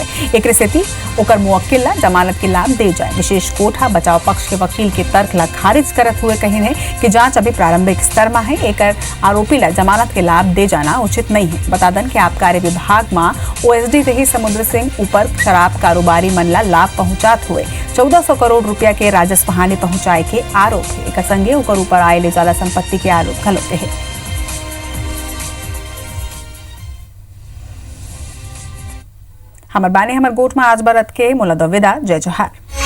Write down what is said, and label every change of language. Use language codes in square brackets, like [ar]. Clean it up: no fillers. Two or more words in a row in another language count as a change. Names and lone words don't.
[hne] एक सेती ओकर मुवक्किल ला जमानत के लाभ दे जाए। विशेष कोर्ट बचाव पक्ष के वकील के तर्क ला खारिज करत हुए कही है कि जांच अभी प्रारंभिक स्तर में है, एक आरोपी ला जमानत के लाभ दे जाना उचित नहीं है। बता दें कि आबकारी विभाग में ओएसडी रही समुद्र सिंह ऊपर शराब कारोबारी मन ला लाभ पहुंचात हुए 1400 करोड़ रुपया के राजस्व हानि पहुंचाए के आरोप है। एक संगे ओकर ऊपर आए ले ज्यादा संपत्ति के आरोप घलो है। हमर बाने हमर गोठ में आज बरत के मोला दविदा जय जोहार।